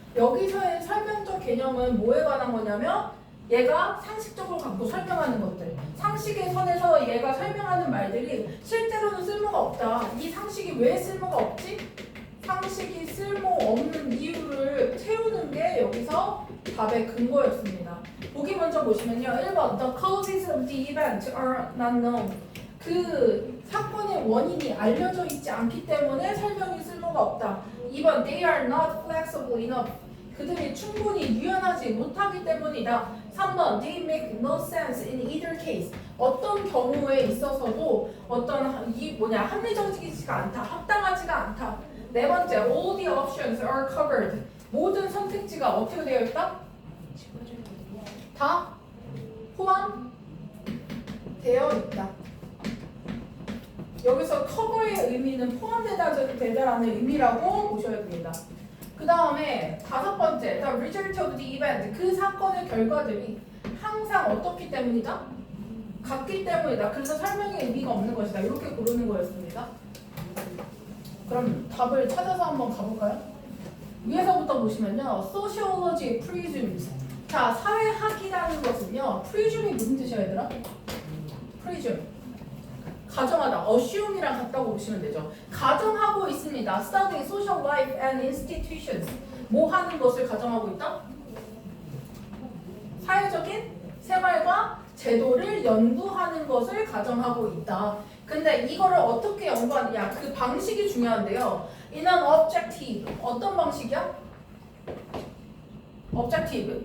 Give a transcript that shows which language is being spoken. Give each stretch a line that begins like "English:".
Korean: 여기서의 설명적 개념은 뭐에 관한 거냐면 얘가 상식적으로 갖고 설명하는 것들, 상식의 선에서 얘가 설명하는 말들이 실제로는 쓸모가 없다. 이 상식이 왜 쓸모가 없지? 상식이 쓸모없는 이유를 채우는 게 여기서 답의 근거였습니다. 보기 먼저 보시면요.
English: 1번 The causes of the event are not known.
Korean: 그 사건의 원인이 알려져 있지 않기 때문에 설명이 쓸모가 없다.
English: 2번 They are not flexible enough.
Korean: 그들이 충분히 유연하지 못하기 때문이다.
English: 3번 They make no sense in either case.
Korean: 어떤 경우에 있어서도 어떤 합리적이지가 않다, 합당하지가 않다. 네 번째
English: All the options are covered.
Korean: 모든 선택지가 어떻게 되어 있다? 다 포함되어 있다. 여기서 cover의 의미는 포함되다라는 의미라고 보셔야 됩니다. 그 다음에 다섯 번째,
English: the result of the event.
Korean: 그 사건의 결과들이 항상 어떻기 때문이다? 같기 때문이다. 그래서 설명의 의미가 없는 것이다. 이렇게 고르는 거였습니다. 그럼 답을 찾아서 한번 가볼까요? 위에서부터 보시면요.
English: Sociology presumes.
Korean: 자, 사회학이라는 것은요. presume이 무슨 뜻이야, 얘들아? presume. 가정하다. assume이랑 같다고 보시면 되죠. 가정하고 있습니다.
English: Studying social life and institutions.
Korean: 뭐 하는 것을 가정하고 있다? 사회적인 생활과 제도를 연구하는 것을 가정하고 있다. 근데 이거를 어떻게 연구하느냐, 그 방식이 중요한데요.
English: In an objective.
Korean: 어떤 방식이야?
English: objective.